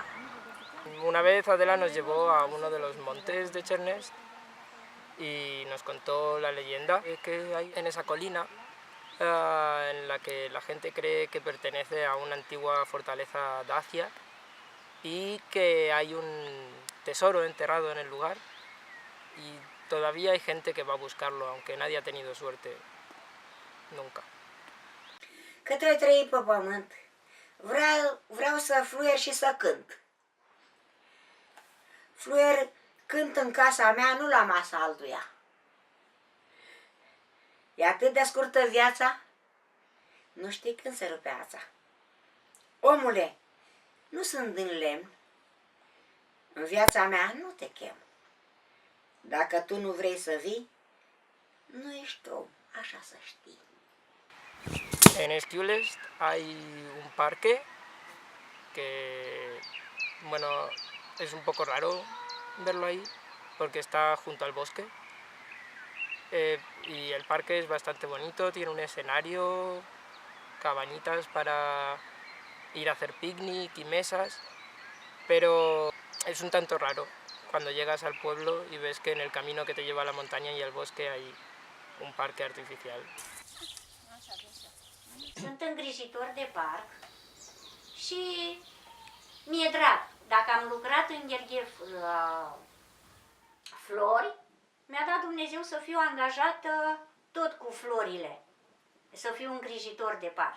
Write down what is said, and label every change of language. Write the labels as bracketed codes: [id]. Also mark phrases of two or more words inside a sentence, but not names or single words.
[es] Una vez Adela nos llevó a uno de los montes de Cernest y nos contó la leyenda que hay en esa colina en la que la gente cree que pertenece a una antigua fortaleza dacia y que hay un tesoro enterrado en el lugar y todavía hay gente que va a buscarlo, aunque nadie ha tenido suerte nunca. [ro] Cât ai trăit pe pământ, vreau să fluier și să cânt. Fluier cânt în casa mea, nu la masa altuia. E atât de scurtă viața, nu știi când se rupe ața. Omule, nu sunt din lemn, în viața mea nu te chem. Dacă tu nu vrei să vii, nu ești om, așa să știi. [es] En Esquiules hay un parque que, bueno, es un poco raro verlo ahí porque está junto al bosque. Y el parque es bastante bonito, tiene un escenario, cabañitas para ir a hacer picnic y mesas, pero es un tanto raro cuando llegas al pueblo y ves que en el camino que te lleva a la montaña y al bosque hay un parque artificial. [ro] Sunt îngrijitor de parc și mi-e drag. Dacă am lucrat în Gherghef la flori, mi-a dat Dumnezeu să fiu angajată tot cu florile, să fiu îngrijitor de parc.